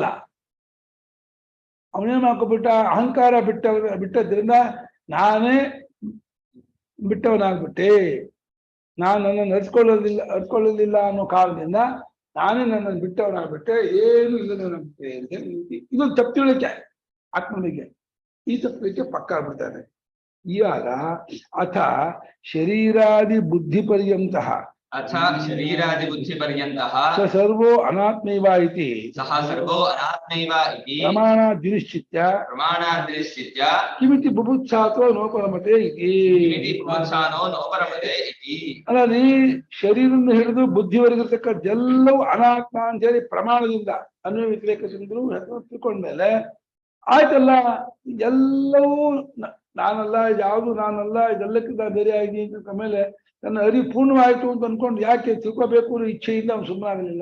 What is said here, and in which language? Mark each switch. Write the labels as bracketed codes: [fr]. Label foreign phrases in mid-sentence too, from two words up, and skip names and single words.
[kn] ಅವನೇನು ಹಾಕೋಬಿಟ್ಟ, ಅಹಂಕಾರ ಬಿಟ್ಟದ್ರಿಂದ ನಾನೇ ಬಿಟ್ಟವನಾಗ್ಬಿಟ್ಟೆ, ನಾನು ನನ್ನನ್ನು ಅರ್ಕೊಳ್ಳೋದಿಲ್ಲ ಅನ್ನೋ ಕಾರಣದಿಂದ ನಾನೇ ನನ್ನನ್ನು ಬಿಟ್ಟವನಾಗ್ಬಿಟ್ಟೆ, ಏನು ಇಲ್ಲದವನಾಗ್ಬಿಟ್ಟೆ ಅಂತ ಹೇಳಿ ಇದೊಂದು ತಪ್ಪು ತಿಳುವಳಿಕೆ ಆತ್ಮನಿಗೆ. ಈ ತಪ್ಪಲಿಕ್ಕೆ ಪಕ್ಕ ಆಗ್ಬಿಡ್ತಾರೆ. ಇವಾಗ [sa] ಅಥ ಶರೀರಾದಿ ಬುದ್ಧಿ ಪರ್ಯಂತಃ ಅಥ ಶರೀರಾದಿ ಬುದ್ಧಿ ಪರ್ಯಂತಃ ಸ ಸರ್ವೋ ಅನಾತ್ಮೈವ ಇತಿ ಸಹ ಸರ್ವೋ ಅನಾತ್ಮೈವ ಇತಿ ಪ್ರಮಾಣಾದ್ನಿಶ್ಚಿತ್ಯ ಕಿಮಿತಿ ಬುಭುತ್ಸಾತ್ವ ನೋಪರಮತೆ ಇತಿ. [kn] ಅಲ್ಲ, ನೀ ಶರೀರದಿಂದ ಹಿಡಿದು ಬುದ್ಧಿವರೆಗಿರ್ತಕ್ಕದ್ದೆಲ್ಲವೂ ಅನಾತ್ಮ ಅಂತ ಹೇಳಿ ಪ್ರಮಾಣದಿಂದ ಅನ್ವಯ ವ್ಯತಿರೇಕದಿಂದಲೂ ತಿಳ್ಕೊಂಡ್ಮೇಲೆ ಆಯ್ತಲ್ಲ, ಎಲ್ಲವೂ ನಾನಲ್ಲ, ಯಾವುದು ನಾನಲ್ಲ, ಇದೆಲ್ಲಕ್ಕಿಂತ ಬೇರೆ ಆಗಿ ಅಂತ ಮೇಲೆ ನನ್ನ ಅರಿವು ಪೂರ್ಣವಾಯಿತು ಅಂತ ಅನ್ಕೊಂಡು ಯಾಕೆ ತಿಳ್ಕೋಬೇಕು ಅನ್ನೋ ಇಚ್ಛೆಯಿಂದ ಅವ್ನು ಸುಮ್ಮನೆ ಆಗಲಿಲ್ಲ.